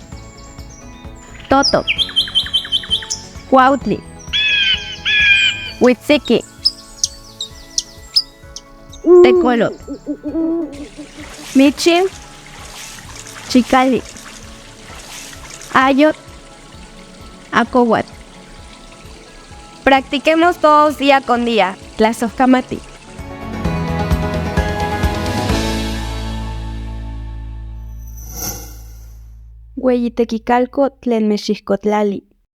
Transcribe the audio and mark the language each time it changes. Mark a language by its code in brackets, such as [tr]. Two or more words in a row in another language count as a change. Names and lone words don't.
[nah] Toto. Cuautli. Huitziki. Tecolot. Michil. Chicali. Ayot. Acowat. [es] Practiquemos todos día con día. [nah] Tlazocamati. Hueyitequicalco tlen Mexixcotlali.